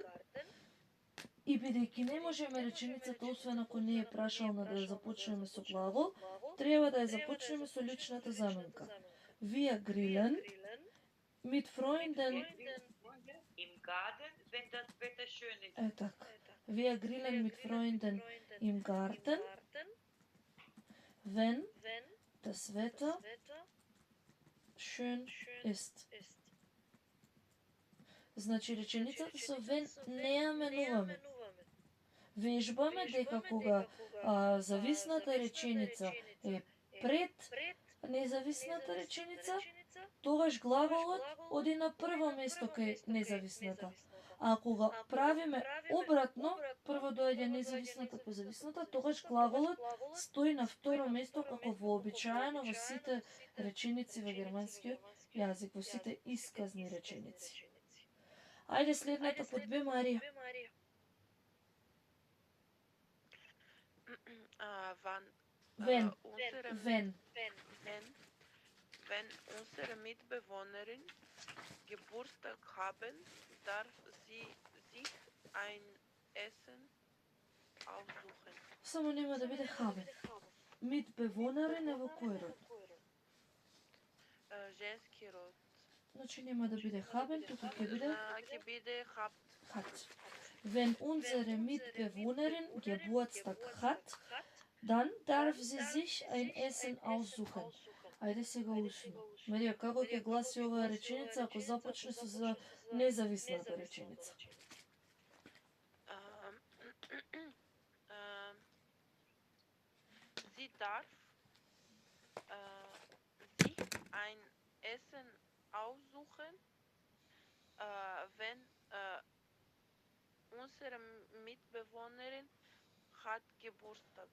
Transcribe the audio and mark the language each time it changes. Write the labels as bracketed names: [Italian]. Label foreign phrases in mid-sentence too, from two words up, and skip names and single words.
[Macedonian] И бидејќи не можеме реченицата, освен ако не е прашална, да ја започнеме со глагол, треба да ја започнеме со личната заменка. [German] Wir grillen mit Freunden Im Garten, wenn das Wetter schön ist. [Macedonian] така. [German] Wir grillen mit Freunden im Garten, wenn das Wetter schön ist. [Macedonian] Значи реченицата со wenn не ја менуваме. Вежбаме дека кога зависната реченица е пред независната реченица, тогаш глаголот оди на прво место кај независната. А кога правиме обратно, прво доаѓа независната по зависната, тогаш глаголот стои на второ место како вообичаено во сите реченици во германскиот јазик, во сите исказни реченици. Ајде следната под Б, Марија. [German] Wenn unsere Mitbewohnerin Geburtstag haben, darf sie sich ein Essen aussuchen. [Macedonian] Само нема да биде haben. Mitbewohnerin е во кој род? Женски род. Значи нема да биде haben, туку ќе биде [German] hat. Wenn unsere Mitbewohnerin Geburtstag hat, dann darf sie sich ein Essen aussuchen. [Macedonian] Ајде сега ушно. Марија, како ќе гласи оваа реченица ако започне со независната реченица? [German] Sie darf sich ein Essen aussuchen, wenn unsere Mitbewohnerin hat Geburtstag.